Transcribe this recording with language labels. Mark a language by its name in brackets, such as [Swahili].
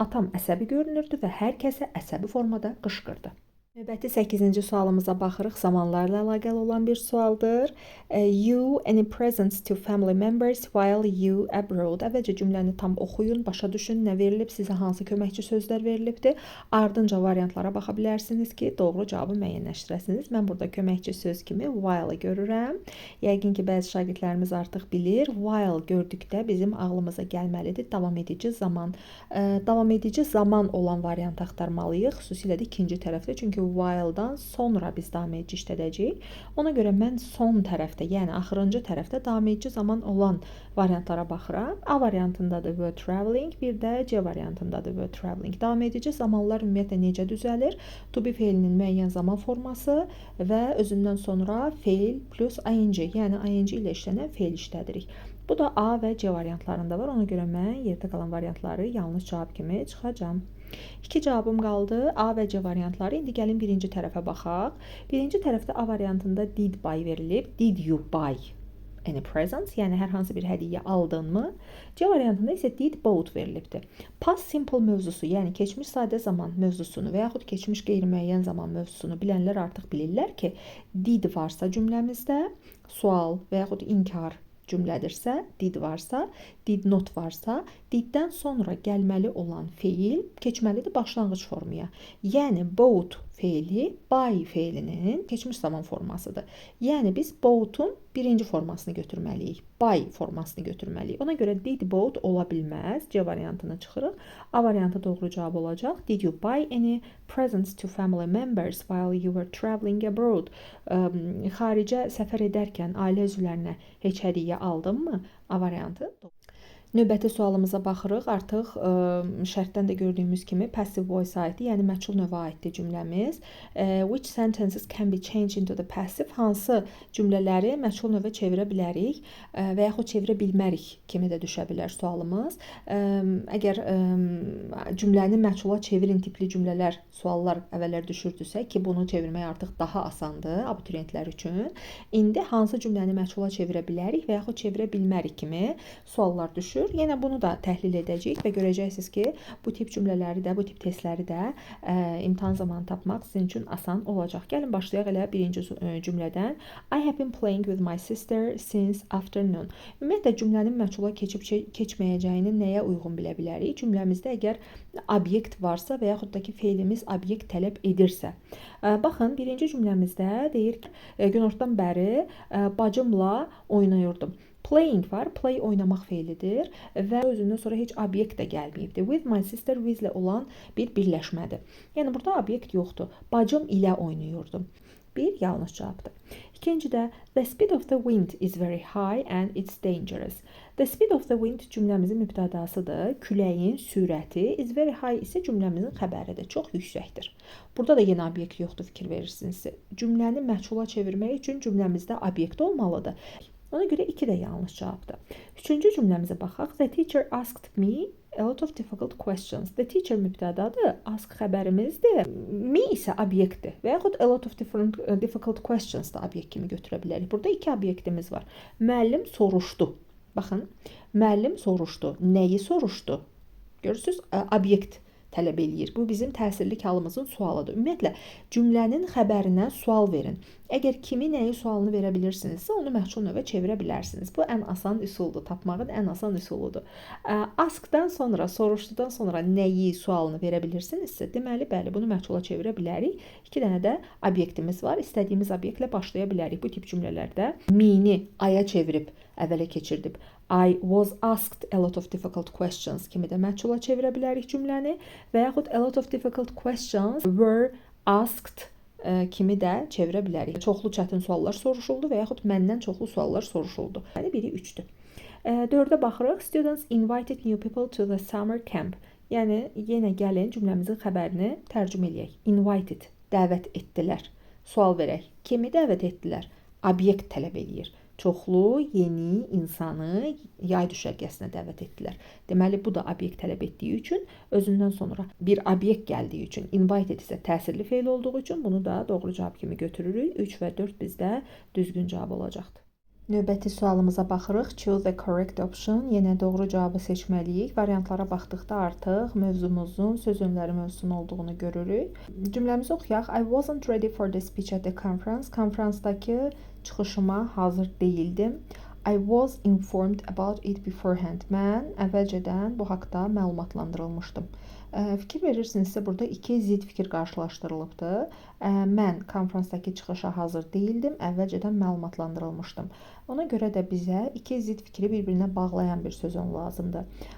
[Azerbaijani] Atam əsəbi görünürdü və hər kəsə əsəbi formada qışqırdı. Növbəti 8-ci sualımıza baxırıq. Zamanlarla əlaqəli olan bir sualdır. [English] You any presents to family members while you abroad. [Azerbaijani] Əvvəlcə cümləni tam oxuyun, başa düşün, nə verilib, sizə hansı köməkçi sözlər verilibdir. Ardınca variantlara baxa bilərsiniz ki, doğru cavabı müəyyənləşdirəsiniz. Mən burada köməkçi söz kimi while görürəm. Yəqin ki, bəzi şagirdlərimiz artıq bilir. While gördükdə bizim ağlımıza gəlməlidir davam edici zaman. Davam edici zaman olan variant axtarmalıyıq, xüsusilə də ikinci tərəfdə. Çünki while-dan sonra biz davam edici işlədəcəyik. Ona görə mən son tərəfdə, yəni axırıncı tərəfdə davam edici zaman olan variantlara baxıram. A variantındadır [English] were traveling, [Azerbaijani] bir də C variantındadır were traveling. Davam edici zamanlar ümumiyyətlə necə düzəlir? To be feilinin müəyyən zaman forması və özündən sonra feil plus ing, yəni ing ilə işlənən feil işlədirik. Bu da A və C variantlarında var. Ona görə mən yerdə qalan variantları yanlış cavab kimi çıxacağam. 2 cavabım qaldı. A və C variantları. İndi gəlin birinci tərəfə baxaq. Birinci tərəfdə A variantında did buy verilib. [English] Did you buy any presents? [Azerbaijani] Yəni hər hansı bir hədiyyə aldınmı? C variantında isə [English] did bought [Azerbaijani] verilibdir. Past simple mövzusu, yəni keçmiş sadə zaman mövzusunu və yaxud keçmiş qeyri-müəyyən zaman mövzusunu bilənlər artıq bilirlər ki, did varsa cümləmizdə, sual və yaxud inkar cümlədirsə, did varsa, did not varsa, diddən sonra gəlməli olan feil keçməlidir başlanğıc formaya. Yəni, bought feili by feilinin keçmiş zaman formasıdır. Yəni biz boat'un birinci formasını götürməliyik. By formasını götürməliyik. Ona görə [English] did boat [Azerbaijani] ola bilməz. C variantını çıxırıq. A variantı doğru cavab olacaq. [English] Did you buy any presents to family members while you were traveling abroad? [Azerbaijani] Xaricə səfər edərkən ailə üzvlərinə heç hədiyyə aldınmı? A variantı. Növbəti sualımıza baxırıq. Artıq şərtdən də gördüyümüz kimi passive voice aiddir, yəni məchul növə aiddir cümləmiz. [English] Which sentences can be changed into the passive? [Azerbaijani] Hansı cümlələri məchul növə çevirə bilərik və yaxud çevirə bilmərik kimi də düşə bilər sualımız. Əgər cümləni məchula çevirin tipli cümlələr, suallar əvvəllər düşürdüsə ki, bunu çevirmək artıq daha asandır abituriyentlər üçün. İndi hansı cümləni məchula çevirə bilərik və yaxud çevirə bilmərik kimi suallar düşür. Yenə bunu da təhlil edəcəyik və görəcəksiniz ki, bu tip cümlələri də, bu tip testləri də imtahan zamanı tapmaq sizin üçün asan olacaq. Gəlin başlayaq elə birinci cümlədən. [English] I have been playing with my sister since afternoon. [Azerbaijani] Ümumiyyətlə cümlənin məchula keçməyəcəyini nəyə uyğun bilə bilərik? Cümləmizdə əgər obyekt varsa və yaxud da ki, feilimiz obyekt tələb edirsə. Baxın, birinci cümləmizdə deyir ki, günortadan bəri bacımla oynayırdım. Playing var. Play oynamaq feilidir və özündən sonra heç obyekt də gəlməyibdir. [English] With my sister [Azerbaijani] with ilə olan bir birləşmədir. Yəni burada obyekt yoxdur. Bacım ilə oynayırdım. Bir yanlış cavabdır. İkinci də [English] the speed of the wind is very high and it's dangerous. The speed of the wind [Azerbaijani] cümləmizin mübtədasıdır. Küləyin sürəti [English] is very high [Azerbaijani] isə cümləmizin xəbəridir. Çox yüksəkdir. Burada da yenə obyekt yoxdur, fikir verirsinizsə. Cümləni məchula çevirmək üçün cümləmizdə obyekt olmalıdır. Ona görə 2 də yanlış cavabdır. Üçüncü cümləmizə baxaq. [English] The teacher asked me a lot of difficult questions. The teacher [Azerbaijani] mübtədadır, ask xəbərimizdir. Me isə obyektdir və yaxud [English] a lot of difficult questions [Azerbaijani] da obyekt kimi götürə bilərik. Burada 2 obyektimiz var. Müəllim soruşdu. Baxın, müəllim soruşdu. Nəyi soruşdu? Görürsünüz, obyekt tələb eləyir. Bu bizim təsirli halımızın sualıdır. Ümumiyyətlə, cümlənin xəbərinə sual verin. Əgər kimi nəyi sualını verə bilirsinizsə, onu məchul növə çevirə bilərsiniz. Bu ən asan üsuldur. Tapmağın ən asan üsuludur. Askdan sonra, soruşdudan sonra nəyi sualını verə bilirsinizsə, deməli, bəli, bunu məchula çevirə bilərik. 2 dənə də obyektimiz var. İstədiyimiz obyektlə başlaya bilərik. Bu tip cümlələrdə me-ni aya çevirib əvvələ keçirdib. [English] I was asked a lot of difficult questions [Azerbaijani] kimi də məchula çevirə bilərik cümləni və yaxud [English] a lot of difficult questions were asked [Azerbaijani] kimi də çevirə bilərik. Çoxlu çətin suallar soruşuldu və yaxud məndən çoxlu suallar soruşuldu. Yəni biri 3-dür. 4-ə baxırıq. [English] Students invited new people to the summer camp. [Azerbaijani] Yəni yenə gəlin cümləmizin xəbərini tərcümə eləyək. Invited, dəvət etdilər. Sual verək. Kimi dəvət etdilər? Obyekt tələb eləyir. Çoxlu, yeni insanı yay düşərgəsinə dəvət etdilər. Deməli, bu da obyekt tələb etdiyi üçün, özündən sonra bir obyekt gəldiyi üçün, invited isə təsirli feil olduğu üçün bunu da doğru cavab kimi götürürük. 3 və 4 bizdə düzgün cavab olacaqdır. Növbəti sualımıza baxırıq. [English] Choose the correct option. [Azerbaijani] Yenə doğru cavabı seçməliyik. Variantlara baxdıqda artıq mövzumuzun söz önləri mövzusunun olduğunu görürük. Cümləmizi oxuyaq. [English] I wasn't ready for the speech at the conference. [Azerbaijani] Konferansdakı çıxışıma hazır değildim. [English] I was informed about it beforehand. [Azerbaijani] Mən əvvəlcədən bu haqda məlumatlandırılmışdım. Fikir verirsinizsə, burada 2 zid fikir qarşılaşdırılıbdır. Mən konferansdakı çıxışa hazır değildim, əvvəlcədən məlumatlandırılmışdım. Ona görə də bizə 2 zid fikri bir-birinə bağlayan bir sözün lazımdır.